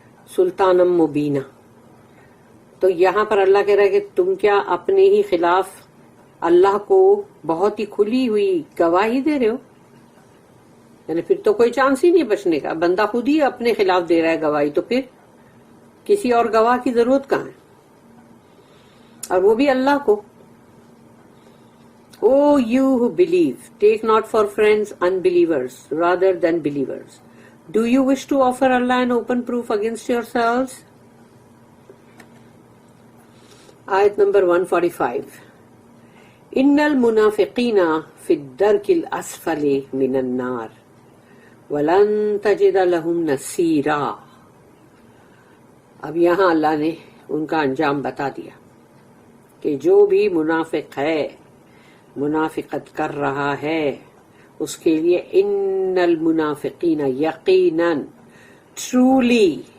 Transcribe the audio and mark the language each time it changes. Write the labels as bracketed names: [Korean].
[Urdu] سلطانا مبینہ. تو یہاں پر اللہ کہہ رہا ہے کہ تم کیا اپنے ہی خلاف اللہ کو بہت ہی کھلی ہوئی گواہی دے رہے ہو؟ یعنی پھر تو کوئی چانس ہی نہیں بچنے کا. بندہ خود ہی اپنے خلاف دے رہا ہے گواہی، تو پھر کسی اور گواہ کی ضرورت کہاں ہے، اور وہ بھی اللہ کو. [English] O you who believe, take not for friends unbelievers rather than believers. Do you wish to offer Allah an open proof against yourselves? [Urdu] آیت نمبر 145. [Arabic] ان المنافقین فی الدرک الاسفل من النار ولن تجد لهم نصیرا. [Urdu] اب یہاں اللہ نے ان کا انجام بتا دیا کہ جو بھی منافق ہے، منافقت کر رہا ہے، اس کے لیے ان المنافقین، یقیناً، ٹرولی،